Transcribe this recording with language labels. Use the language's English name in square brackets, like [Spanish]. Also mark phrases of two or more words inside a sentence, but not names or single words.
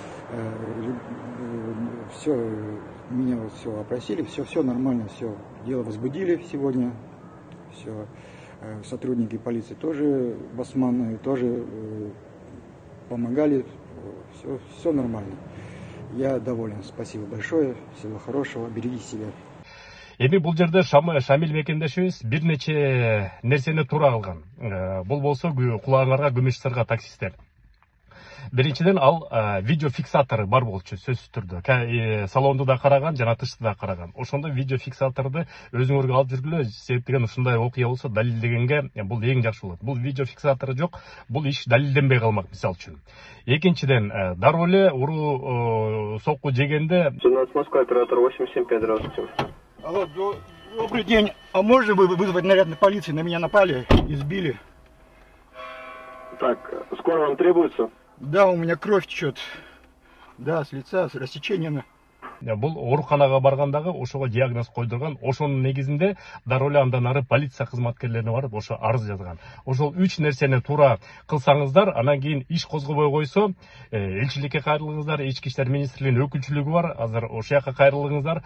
[Russian] Все, меня все опросили, все нормально, все дело возбудили сегодня. Все, сотрудники полиции тоже, басманы тоже помогали. Все нормально. Я доволен. Спасибо большое. Всего хорошего. Берегите себя. [Kyrgyz] Эми бул жерде Шамиль мекендешибиз бир нече нерсени туура кылган. Бул болсо кулаңарга күмүш сырга таксисттер. Биринчиден ал видео фиксатору бар болчу сөзсүз түрдө. Салонду да караган, жана тышты да караган. Ошондо видео фиксаторду өзүңөргө алып жүргүлө, себеп деген ушундай окуя болсо далилдегенге бул эң жакшы болот. Бул видео фиксатору жок, бул иш далилденбей калмак мисалы үчүн. Экинчиден, дароо эле уруу сокку жегенде [Russian] 17 Москва, оператор 875, здравствуйте. Алло, добрый день. А можно вы вызвать наряд на полиции? На меня напали, избили. Так, скоро вам требуется? Да, у меня кровь течет. Да, с лица, с рассечениями. [Kyrgyz] бул ооруканага баргандагы ошого диагноз койдурган. Ошонун негизинде дароо эле андан ары полиция кызматкерлерине барып ошо арыз жазган. Ошол 3 нерсени туура кылсаңыздар, анан кийин иш козгобой койсо, элчиликке кайрылыңыздар, ички иштер министрлигинин өкүлчүлүгү бар, азыр ошол жака кайрылыңыздар.